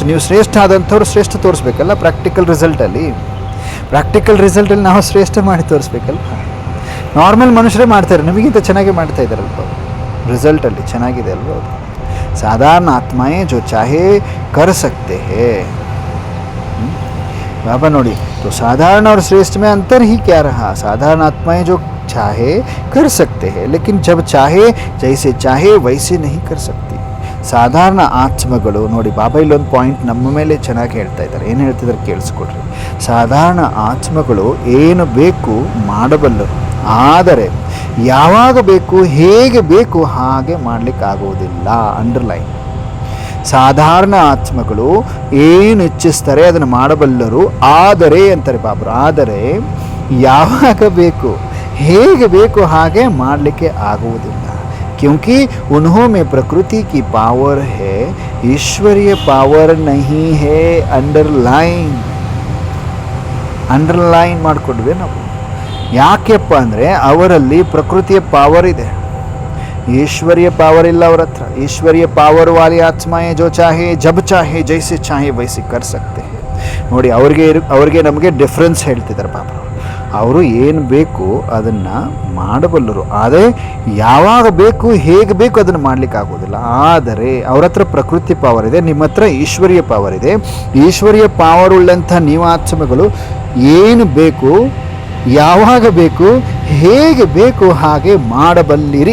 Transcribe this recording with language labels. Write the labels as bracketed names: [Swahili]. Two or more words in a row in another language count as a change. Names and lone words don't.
[Kannada] ನೀವು ಶ್ರೇಷ್ಠ ಆದಂಥವ್ರು ಶ್ರೇಷ್ಠ ತೋರಿಸ್ಬೇಕಲ್ಲ ಪ್ರಾಕ್ಟಿಕಲ್ ರಿಸಲ್ಟಲ್ಲಿ ನಾವು ಶ್ರೇಷ್ಠ ಮಾಡಿ ತೋರಿಸ್ಬೇಕಲ್ವ? ನಾರ್ಮಲ್ ಮನುಷ್ಯರೇ ಮಾಡ್ತಾರೆ, ನಮಗಿಂತ ಚೆನ್ನಾಗೇ ಮಾಡ್ತಾ ಇದ್ದಾರಲ್ವ, ರಿಸಲ್ಟಲ್ಲಿ ಚೆನ್ನಾಗಿದೆ ಅಲ್ವ? [Hindi] ಅವರು साधारण आत्माएं जो चाहे कर सकते हैं. बाबा नोड़ी, तो साधारण और श्रेष्ठ में अंतर ही क्या रहा? साधारण आत्माएं जो चाहे कर सकते हैं, लेकिन जब चाहे जैसे चाहे वैसे नहीं कर सकती. [Kannada] ಸಾಧಾರಣ ಆತ್ಮಗಳು ನೋಡಿ, ಬಾಬಾ ಇಲ್ಲೊಂದು ಪಾಯಿಂಟ್ ನಮ್ಮ ಮೇಲೆ ಚೆನ್ನಾಗಿ ಹೇಳ್ತಾ ಇದ್ದಾರೆ. ಏನು ಹೇಳ್ತಿದ್ದಾರೆ ಕೇಳಿಸ್ಕೊಡ್ರಿ. ಸಾಧಾರಣ ಆತ್ಮಗಳು ಏನು ಬೇಕು ಮಾಡಬಲ್ಲರು, ಆದರೆ ಯಾವಾಗ ಬೇಕು ಹೇಗೆ ಬೇಕು ಹಾಗೆ ಮಾಡಲಿಕ್ಕಾಗೋದಿಲ್ಲ. ಅಂಡರ್ಲೈನ್. ಸಾಧಾರಣ ಆತ್ಮಗಳು ಏನು ಇಚ್ಛಿಸ್ತಾರೆ ಅದನ್ನು ಮಾಡಬಲ್ಲರು, ಆದರೆ ಅಂತಾರೆ ಬಾಬರು, ಆದರೆ ಯಾವಾಗ ಬೇಕು ಹೇಗೆ ಬೇಕು ಹಾಗೆ ಮಾಡಲಿಕ್ಕೆ ಆಗುವುದಿಲ್ಲ. [Hindi] क्योंकि उन्हों में प्रकृति की पावर है, ईश्वरीय पावर नहीं है. [Kannada] ಅಂಡರ್ಲೈನ್ ಮಾಡಿಕೊಂಡ್ವಿ ನಾವು. ಯಾಕೆಪ್ಪ ಅಂದರೆ ಅವರಲ್ಲಿ ಪ್ರಕೃತಿಯ ಪಾವರ್ ಇದೆ, ईश्वरीय पावर ಇಲ್ಲ ಅವರ ಹತ್ರ. [Hindi] ईश्वरीय पावर वाली आत्माएं जो चाहे जब चाहे जैसे चाहे वैसे कर सकते हैं. [Kannada] ನೋಡಿ, ಅವ್ರಿಗೆ ನಮಗೆ ಡಿಫ್ರೆನ್ಸ್ ಹೇಳ್ತಿದ್ದಾರೆ ಬಾಬಾ. ಅವರು ಏನು ಬೇಕು ಅದನ್ನು ಮಾಡಬಲ್ಲರು, ಆದರೆ ಯಾವಾಗ ಬೇಕು ಹೇಗೆ ಬೇಕು ಅದನ್ನು ಮಾಡಲಿಕ್ಕೆ ಆಗೋದಿಲ್ಲ. ಆದರೆ ಅವ್ರ ಹತ್ರ ಪ್ರಕೃತಿ ಪವರ್ ಇದೆ, ನಿಮ್ಮ ಹತ್ರ ಈಶ್ವರೀಯ ಪವರ್ ಇದೆ. ಈಶ್ವರೀಯ ಪವರ್ ಉಳ್ಳಂಥ ನೀವು ಆತ್ಮಗಳು ಏನು ಬೇಕು ಯಾವಾಗ ಬೇಕು ಹೇಗೆ ಬೇಕು ಹಾಗೆ ಮಾಡಬಲ್ಲಿರಿ.